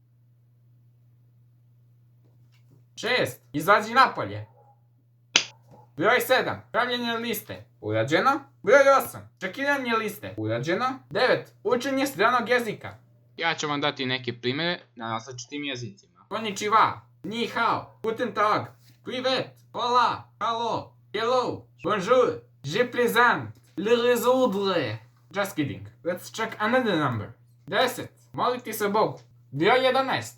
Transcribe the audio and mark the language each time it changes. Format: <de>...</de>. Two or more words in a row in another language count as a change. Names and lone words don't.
<sr>6. Izađi napolje. Broj 7. Pravljenje liste. Urađeno. Broj 8. Čekiranje liste. Urađeno. 9. Učenje stranog jezika. Ja ću vam dati neke primjere na različitim jezicima.</sr> <de>Konnichiwa,</de> <zh>ni hao,</zh> <de>guten tag, privet, hola, hallo,</de> <fr>hello, bonjour, je plaisante, le résoudre.</fr> <en>Just kidding. Let's check another number. 10.</en> <sr>Moliti se Bogu. Broj 11.</sr>